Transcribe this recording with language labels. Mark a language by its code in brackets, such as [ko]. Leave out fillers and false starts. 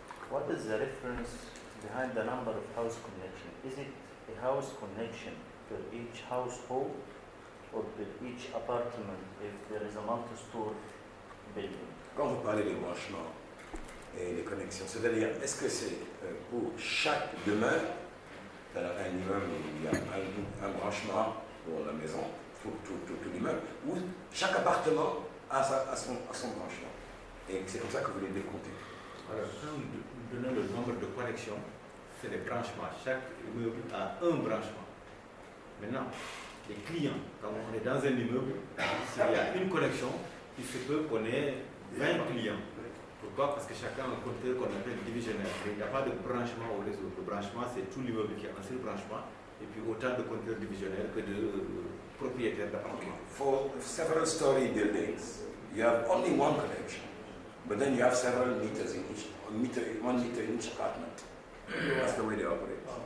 [en] What is the reference behind the number of house connection? Is it a house connection for each household or for each apartment if there is a multi-store building? [fr] Quand vous parlez des branchements et des connexions, c'est-à-dire, est-ce que c'est pour chaque demeure, dans un immeuble où il y a un branchement pour la maison, pour tout l'immeuble, ou chaque appartement a son branchement? Et c'est comme ça que vous les décomptez. Alors, quand nous donnons le nombre de connexions, c'est des branchements. Chaque immeuble a un branchement. Maintenant, les clients, quand on est dans un immeuble, s'il y a une connexion, il se peut qu'on ait 20 clients. Pourquoi? Parce que chacun a un compteur qu'on appelle divisionnaire. Il n'y a pas de branchement au réseau. Le branchement, c'est tout l'immeuble qui a un seul branchement, et puis autant de compteurs divisionnaires que de propriétaires d'appartements. [en] For several story buildings, you have only one connection, but then you have several meters in each, one meter in each apartment. That's the way they operate.